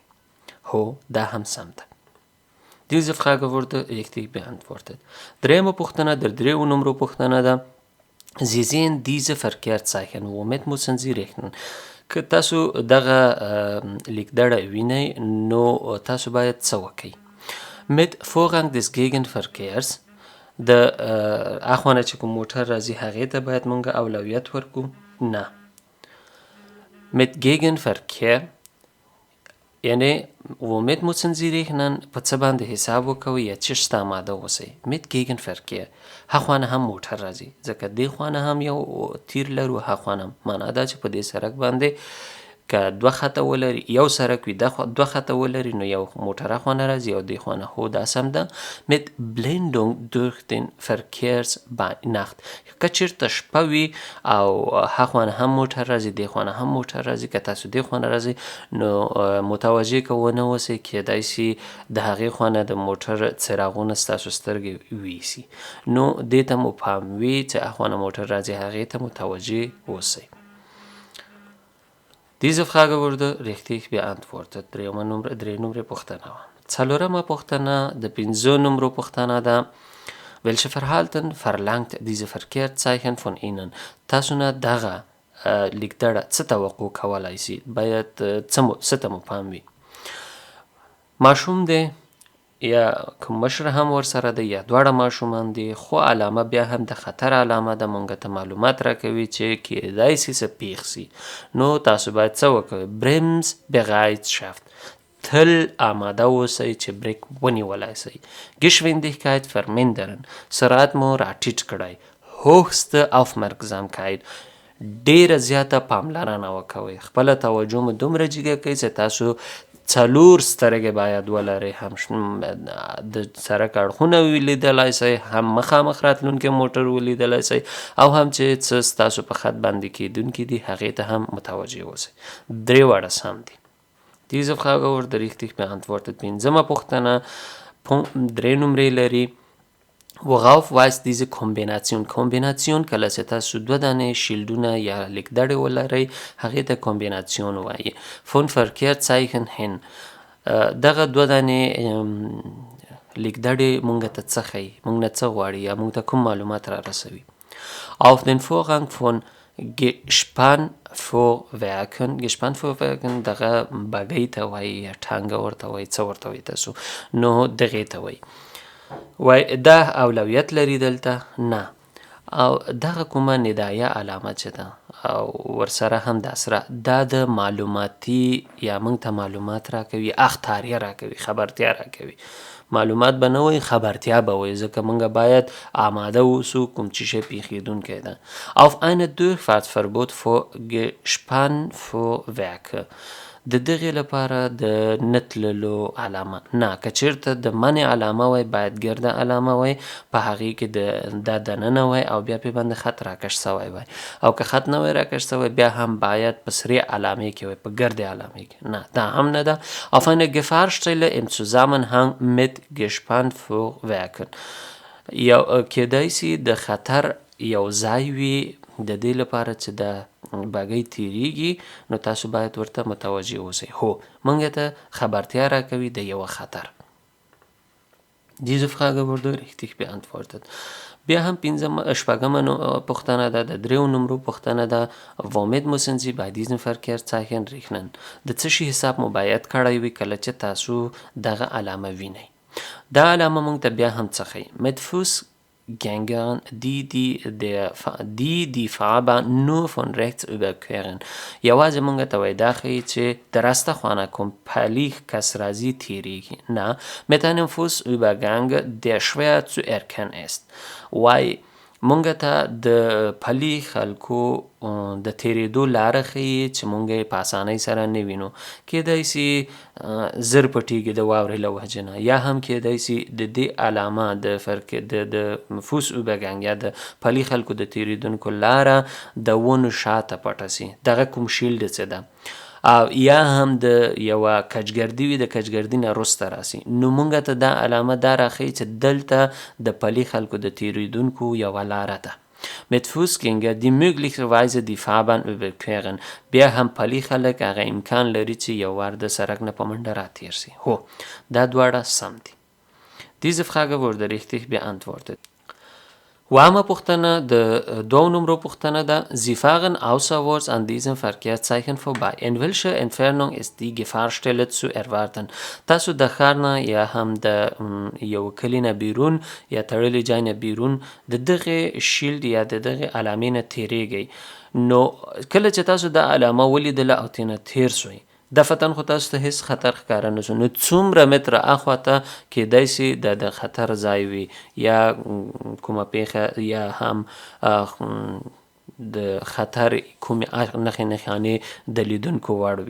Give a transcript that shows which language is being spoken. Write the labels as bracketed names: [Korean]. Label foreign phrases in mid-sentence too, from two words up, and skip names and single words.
[Pashto] هو، دا هم سم ده. [German] Diese Frage wurde richtig beantwortet. [Pashto] دریمه پوښتنه د دریو نمرو پوښتنه ده. [German] Sie sehen diese Verkehrszeichen، womit müssen Sie rechnen؟ [Pashto] که تاسو دغه لیکدړه وینئ نو تاسو باید څه وکئ؟ [German] Mit Vorrang des Gegenverkehrs، [Pashto] د اخوانه چې کوم موټر راځي هغې ته باید مونږ اولویت ورکو؟ نه. [German] Mit Gegenverkehr یعنی womit müssen Sie rechnen، [Pashto] په څه باندې حساب وکوئ یا چیش ته آماده اوسئ. [German] Mit Gegenverkehr، [Pashto] هخوانه هم موټر راځي، ځکه دې خوانه هم یو تیر لرو، هخوانه هم معنا دا چې په دې سرک باندې که دوه خطه ولري، یو سرک وي دوه خطه ولري، نو یو موټر اخوانه راځي او دې خوانه. هو، دا سم ده. [German] Mit Blendung durch den Verkehrsnacht، [Pashto] که چیرته شپه وي او هخوانه هم موټر راځي دې خوانه هم موټر راځي، که تاسو دې خوانه راځي نو متوجه که ونه اوسئ، کیدای سي د هغې خوانه د موټر څراغونه ستاسو سترګې ویسي، نو دې ته مو پام وي چې اخوانه موټر راځي هغې ته متوجه اوسئ. [German] Diese Frage wurde richtig beantwortet. [Pashto] درې نمرې پوښتنه وه. څلورمه پوښتنه د پنځو نمرو پوښتنه ده. Welche Verhalten verlangt diese Verkehrszeichen von Ihnen؟ تاسو نه دغه لیکدړه څه توقع کولی سي؟ باید څه ته مو پام وي؟ ماشوم دی یا کوم مشر هم ورسره دی یا دواړه ماشومان دي، خو علامه بیا هم د خطر علامه ده، مونږ ته معلومات راکوي چې کیدای سي څه پیښ سي، نو تاسو باید څه وکوئ؟ Bremsbereitschaft، تل آماده اوسئ چې بریک ونیولی سئ. [German] Geschwindigkeit vermindern، [Pashto] سرعت مو راټیټ کړئ. [German] Höchste Aufmerksamkeit، [Pashto] ډیره زیاته پاملرنه وکوئ، خپله توجه مو دومره جګه کړئ چې تاسو څلور سترګې باید ولرئ، هم د سرک اړخونه ولیدلی سئ، هم مخامخ راتلونکی موټر ولیدلی سئ، او هم چې څه ستاسو په خط باندې کیدونکي دي هغې ته هم متوجه اوسئ. درې واړه سم دي. [German] Diese Frage wurde richtig beantwortet. [Pashto] پنځمه پوښتنه درې نمرې لري. [German] Worauf weist diese Kombination؟ [Pashto] کومبیناسیون کله چې تاسو دوه دانې شیلډونه یا لیکدړې ولرئ هغې ته کومبیناسیون وایي. [German] von Verkehrszeichen hin [Pashto] دغه دوه دانې لیکدړې مونږ ته څه ښیي، مونږ نه څه غواړي یا مونږ ته کوم معلومات را رسوي. [German] auf den Vorgang von Gespannvorwerken [Pashto] دغه بګۍ ته وایي یا ټانګه ورته وایي، څه ورته وایي تاسو، نو دغې ته وایي. وای دا اولویت لري دلته؟ نه. او دغه کومه ندایه علامه چې ده او ورسره هم دا سره دا د معلوماتي یا موږ ته معلومات راکوي، اخطاریه راکوي، خبرتیا راکوي. معلومات به نه وایي، خبرتیا به وایي، ځکه موږ باید آماده اوسو کوم چې شی پیښیدونکی ده. [German] auf eine Durchfahrtsverbot für Gespannvorwerke [Pashto] د دغې لپاره د نه تللو علامه نه، که چېرته د منع علامه وای باید ګرده علامه وای، په هغې کې دا دننه وای او بیا پې باندې خط راکش سوی وای، او که خط نه وای راکش سوی بیا هم باید په سرې علامې کې وای، په ګردې علامې کې. نه دا هم نه ده. [German] auf eine Gefahrstelle im Zusammenhang mit Gespannvorwerken [Pashto] یو کیدای سي د خطر یو ځای وي د دې لپاره چې د بګۍ تیریږي، نو تاسو باید ورته متوجه اوسئ. هو موږ ته خبرتیا راکوي د یوه خطر. [German] Diese Frage wurde richtig beantwortet. [Pashto] بیا هم شپږمه پوښتنه ده، د دریو نمرو پوښتنه ده. [German] womit müssen Sie bei diesen Verkehrszeichen rechnen؟ [Pashto] د څه شي حساب مو باید کړی وي کله چې تاسو دغه علامه وینئ. دا علامه موږ ته بیا هم څه ښیي؟ [German] mit Fußgängern die Fahrbahn nur von rechts überqueren. [Pashto] یوازې موږ ته وایي دا ښیي چې د راسته خوا نه کوم پلی کس راځي تیریږي. [German] نه mit einem Fußübergang der schwer zu erkennen ist. [Pashto] وایي مونږ ته د پلي خلکو د تیریدو لاره ښیي چې مونږ یې په اسانۍ سره نه وینو. کیدای سي زر پټیږي د واورې له وجې نه، یا هم کیدای سي د دې علامه د فوس اوبګنګ یا د پلي خلکو د تیریدونکو لاره د ونو شاته پټه سي، دغه کوم شیلډ څه ده، او یا هم د یوه کچګردي وي، د کچګردي نه وروسته راسي، نو مونږ ته دا علامه دا راښیي چې دلته د پلي خلکو د تیریدونکو یوه لاره ده. [German] mit Fußgänger die möglicherweise die Fahrbahn überqueren. [Pashto] بیا هم پلي خلک هغه امکان لري چې یو وار د سړک نه په منډه راتېر سي. هو دا دواړه سم دي. [German] Diese Frage wurde richtig beantwortet. [Pashto] وامه پوښتنه د دوو نمرو پوښتنه ده. [German] Sie fahren außerorts an diesem Verkehrszeichen vorbei. In welcher Entfernung ist die Gefahrstelle zu erwarten؟ [Pashto] تاسو د ښار نه یا هم د یو کلي نه بیرون یا تړلي ځای نه بیرون د دغې شیلډ یا د دغې علامې نه تیریږئ، نو کله چې تاسو دا علامه ولیدله او ترېنه تیر سوئ، دفتن خو تاسو ته هیڅ خطر ښکاره نه شو، نو څومره متره اخواته کیدای سي د خطر ځای وي یا کومه پیښه یا هم د خطر کومې نښې نښانې د لیدونکو وړ وي.